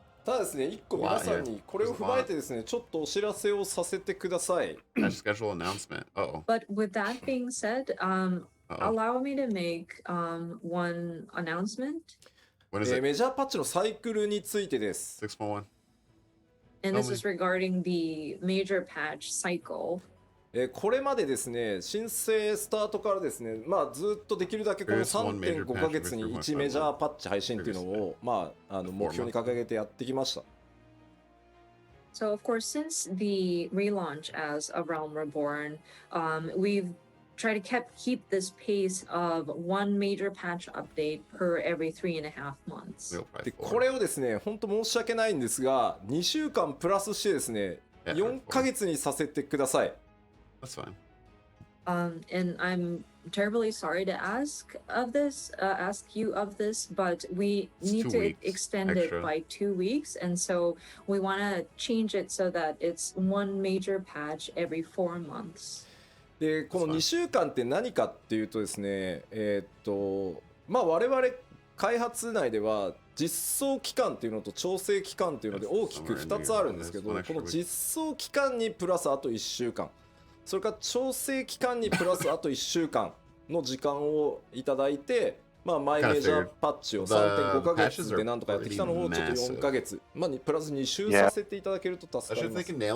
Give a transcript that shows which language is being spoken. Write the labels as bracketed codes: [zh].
[ja] ただですね、一個皆さんにこれを踏まえてですね、ちょっとお知らせをさせてください。 [en] Schedule announcement. But with that being said, allow me to make one announcement. [ja] メジャーパッチのサイクルについてです。 6.1. [en] And this is regarding the major patch cycle. [ja] これまでですね、申請スタートからですね、まあずっとできるだけこの 3.5 ヶ月に1メジャーパッチ配信っていうのをまあ目標に掲げてやってきました。 [en] So of course, since the relaunch as A Realm Reborn, we've tried to keep this pace of one major patch update per every 3.5 months. [ja] でこれをですね、本当申し訳ないんですが、2週間プラスしてですね、4ヶ月にさせてください。 [en] That's fine. And I'm terribly sorry to ask you of this, but we need to extend it by 2 weeks, and so we want to change it so that it's one major patch every 4 months. [ja] でこの2週間って何かっていうとですね、まあ我々開発内では実装期間っていうのと調整期間っていうので大きく2つあるんですけど、この実装期間にプラスあと1週間、それから調整期間にプラスあと1週間の時間をいただいて、まあマイメジャーパッチを 3.5 ヶ月でなんとかやってきたのをちょっと4ヶ月、まあプラス2週させていただけると助かります。